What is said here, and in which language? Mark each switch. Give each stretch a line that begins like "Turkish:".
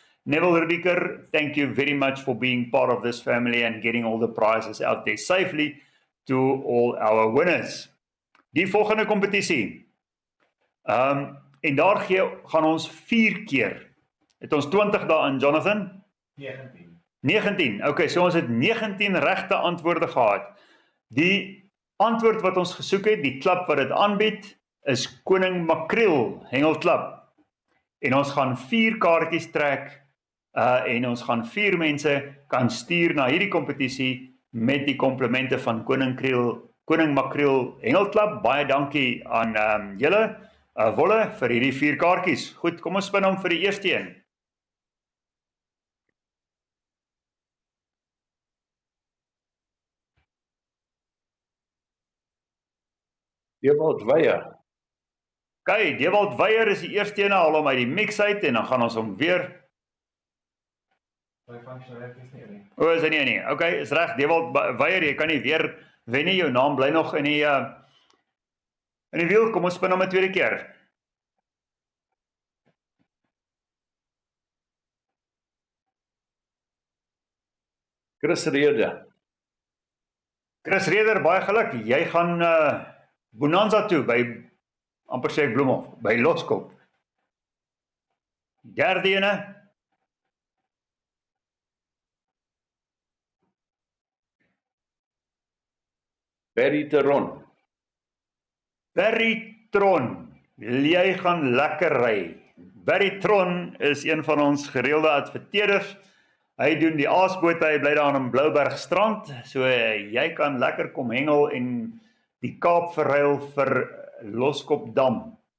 English: Neville Rudiker, thank you very much for being part of this family and getting all the prizes out there safely to all our winners.
Afrikaans: Die volgende kompetisie. En daar gaan ons 4 keer. Het ons 20 daarin, Jonathan? 19. Okay, so ons het 19 regte antwoorde gehad. Die antwoord wat ons gesoek het, die klub wat dit aanbied, is Koning Makreel Hengelklub. En ons gaan 4 kaartjies trek, en ons gaan 4 mense kan stuur na hierdie kompetisie met die komplimente van Koning Makreel Hengelklub. Baie dankie aan julle, Wolle, vir hierdie 4 kaartjies. Goed, kom ons spin hom vir die eerste een. Dewald Weyer. Okay, Dewald Weyer is die eerste een, haal hom uit die mix uit en dan gaan ons hom weer. Is hy nie. Okay, is reg, Dewald Weyer, jy kan nie weer wen nie, jou naam bly nog in die wiel. Kom ons spin hom 'n tweede keer. Chris Reder. Chris Reder, baie geluk. Jy gaan Bonanza toe by amper sê ek Bloemhof, by Loskop. Derde ene. Barry Tron. Barry Tron, jy gaan lekker ry. Barry Tron is een van ons gereelde adverteerders. Hy doen die aasbote, hy bly daar in Blouberg strand, so jy kan lekker kom hengel en die Kaap verruil vir Loskopdam?